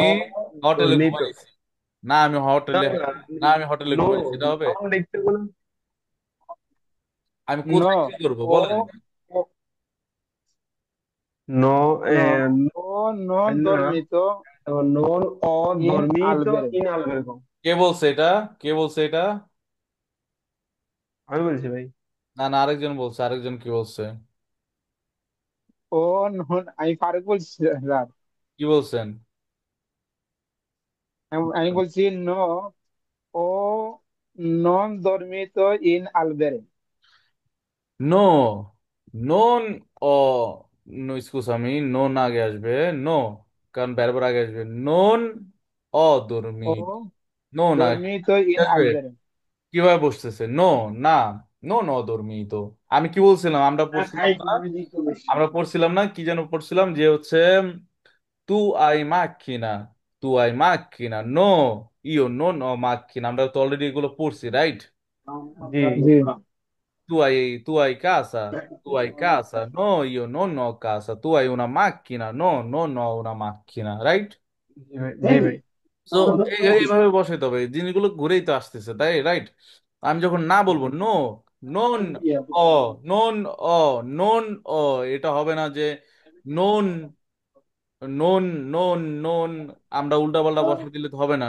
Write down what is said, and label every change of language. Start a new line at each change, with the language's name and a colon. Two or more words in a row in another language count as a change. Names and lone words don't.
Bangla: হোটেলে dormito। ঘুমাইছি, না আমি না হোটেলে, না, না আমি হোটেলে নো, ঘুমাইছি, এটা হবে? নন লিখতে হবে না। আমি নো। কোথায় কি করবো ও বলেন? ও- নো। নো। eh,
Italian: ho non
Bangla: না, dormito
Italian: non ho
Bangla: in dormito albergo।
Italian: in albergo।
Bangla: কে বলছে এটা? কে বলছে এটা? আমি বলছি ভাই। না না, আরেকজন বলছে, আরেকজন কি বলছে?
Italian: ho non,
Bangla: আমি ফারুক বলছি স্যার। কি বলছেন? আমি বলছি নো।
Italian: ও non dormito in albergo। no, non ho, no scusami,
Bangla: নন আগে আসবে, নো, কারণ ব্যারবার আগে আসবে, নন অ ও দর্মি, নন আগে dormito in আসবে। albergo। কিভাবে বসতেছে? নো, না,
Italian: no n dormi to.
Bangla: আমি কি বলছিলাম, আমরা পড়ছিলাম না কি যেন পড়ছিলাম, যে হচ্ছে
Italian: tu hai macchina, no, io non ho macchina,
Bangla: আমরা তো অলরেডি এগুলো পড়ছি, রাইট? জি জি
Italian: Tu hai casa? Tu hai casa? No, io non ho casa. Tu hai una macchina? No, non ho una macchina.
Bangla: Right? জি ভাই, জি ভাই। সো এইভাবে বসাইতে হবে, জিনিসগুলো ঘুরেই তো আসতেছে, তাই, রাইট? আমি যখন না বলবো
Italian: no, non ho, non ho, non ho,
Bangla: এটা হবে না যে
Italian: non, non, non
Bangla: আমরা উল্টা পাল্টা বসাই দিলে তো হবে না।